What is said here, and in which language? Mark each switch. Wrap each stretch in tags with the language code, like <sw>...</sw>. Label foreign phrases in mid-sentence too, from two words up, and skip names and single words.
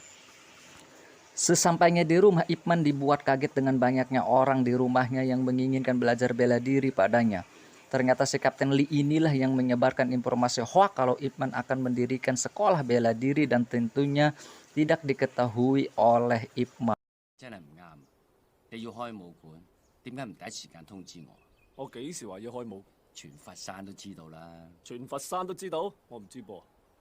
<id>Sesampainya di rumah, Ip Man dibuat kaget dengan banyaknya orang di rumahnya yang menginginkan belajar bela diri padanya. Ternyata si Kapten Lee inilah yang menyebarkan informasi hoak kalau Ip Man akan mendirikan sekolah bela diri, dan tentunya tidak diketahui oleh Ip Man.</id> <yue>真係唔啱。你要開武館，點解唔第一時間通知我？我幾時話要開武？全佛山都知道啦。全佛山都知道，我唔知噃。</yue>